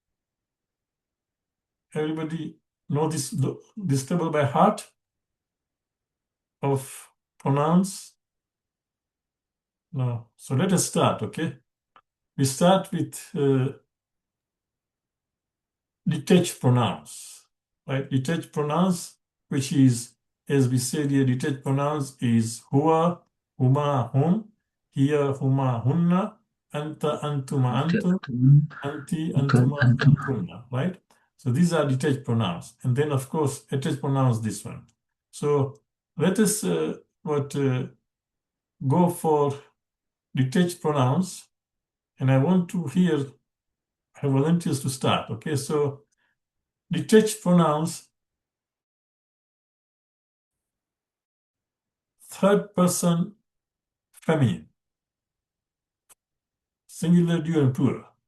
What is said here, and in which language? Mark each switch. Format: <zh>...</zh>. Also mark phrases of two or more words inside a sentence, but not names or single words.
<en>Everybody know this table by heart of pronouns? No. So let us start, okay? We start with detached pronouns, right? Detached pronouns, which is, as we said here, detached pronouns is</en> <ar>هو، هما، هم، هي، هما, هن، أنت، أنتما، أنتم، أنتِ، أنتما، أنتن,</ar> <en>right? So these are detached pronouns. And then, of course, attached pronouns, this one. So let us go for detached pronouns. And I want to hear volunteers to start, okay? So detached pronouns, third person feminine, singular, dual, and plural.</en>